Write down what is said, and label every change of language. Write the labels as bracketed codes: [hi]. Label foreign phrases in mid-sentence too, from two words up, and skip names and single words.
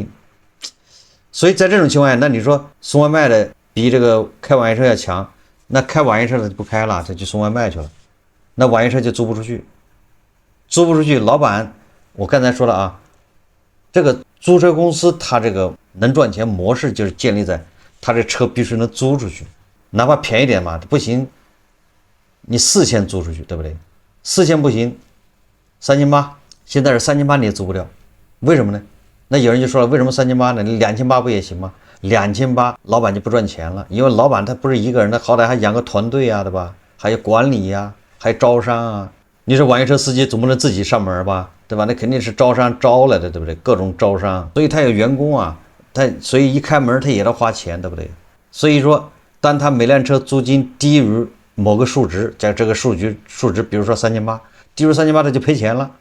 [zh] 所以在這種情況下，那你說送外賣的比這個開網約車要強，那開網約車的就不開了，他去送外賣去了，那網約車就租不出去，老板。我剛才說了啊，這個租車公司它這個能賺錢模式就是建立在它這車必須能租出去，哪怕便宜點嘛，不行，你4000租出去，對不對？4000不行，3800，現在是3800你也租不掉，為什麼呢？那有人就說了，為什麼3800呢？你2800不也行嗎？2800老板就不賺錢了，因為老板他不是一個人，他好歹還養個團隊啊，對吧？還有管理呀，還有招商啊。你說網約車司機總不能自己上門吧，對吧？那肯定是招商招來的，對不對？各種招商，所以他有員工啊，所以一開門他也得花錢，对不对？所以說，當他每輛車租金低於某個數值，在這個數值，比如說3800，低於3800他就賠錢了。